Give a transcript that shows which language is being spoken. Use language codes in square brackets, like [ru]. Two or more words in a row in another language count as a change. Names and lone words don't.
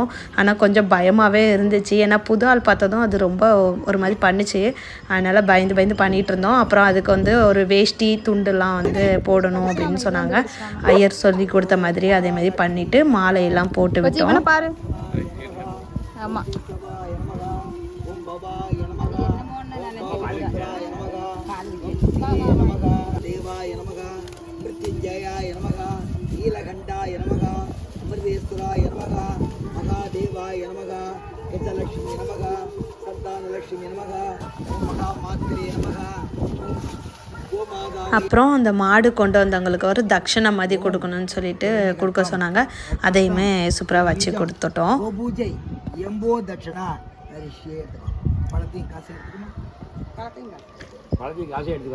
[ta] ஆனால் கொஞ்சம் பயமாகவே இருந்துச்சு. ஏன்னா புது ஆள் பார்த்ததும் அது ரொம்ப ஒரு மாதிரி பண்ணிச்சு. அதனால் பயந்து பண்ணிகிட்டு இருந்தோம். அப்புறம் அதுக்கு வந்து ஒரு வேஷ்டி துண்டுலாம் வந்து போடணும் அப்படின்னு சொன்னாங்க. ஐயர் சொல்லி கொடுத்த மாதிரி அதே மாதிரி பண்ணிவிட்டு மாலையெல்லாம் போட்டு விட்டோம். பாரு ஆமாம் [sa] देवाय नमः मृत्युंजयाय नमः नीलकंठाय नमः अमृतेश्वराय नमः महादेवाय नमः गजलक्ष्मी नमः संतानलक्ष्मी नमः महामात्रे नमः. [ta] அப்புறம் அந்த மாடு கொண்டு வந்தவங்களுக்கு ஒரு தட்சணை மாதிரி கொடுக்கணும்னு சொல்லிட்டு கொடுக்க சொன்னாங்க. அதையுமே சூப்பராக வச்சு கொடுத்துட்டோம். பூஜை எம்போ தட்சணா பழத்தையும் காசு எடுத்துக்கணும். பழத்தையும் காசே எடுத்துக்கல